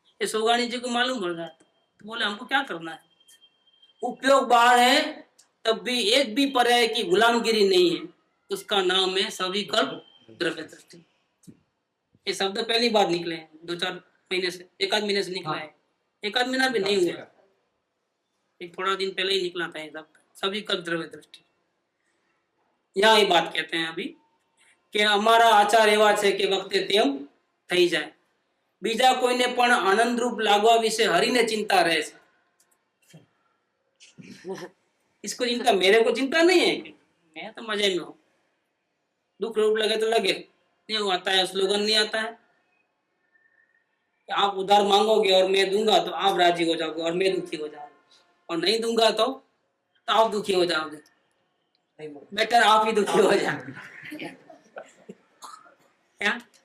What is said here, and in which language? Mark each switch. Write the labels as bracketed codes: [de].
[hi] ये सोगाणी जी को मालूम पड़ गया, तो बोले हमको क्या करना है? उपयोग बाहर है तब भी एक भी पर्याय की गुलामगिरी नहीं है, उसका नाम है सविकल्प द्रव्य दृष्टि। ये शब्द पहली बार निकले हैं 2-4 महीने से, 1 आध महीने से निकला है, 1 आध महीना भी नहीं हुआ, एक थोड़ा दिन पहले ही निकला था ये शब्द, सविकल्प द्रव्य दृष्टि। यहाँ ये बात कहते हैं अभी कि [gu] અમારા આચાર એવા છે કે વખતે તેમ થઈ જાય, બીજા કોઈને પણ આનંદરૂપ લાગવા વિશે હરીને चिंता રહે છે। [hi] इसको चिंता, मेरे को चिंता नहीं है कि मैं तो मजे में हूँ, दुख रूप लगे तो लगे, नहीं आता है स्लोगन नहीं आता है कि आप उधार मांगोगे और मैं दूंगा तो आप राजी हो जाओगे और मैं दुखी हो जाऊंगा, और नहीं दूंगा तो आप दुखी हो जाओगे, बेटर आप ही दुखी हो जाओगे। क्या?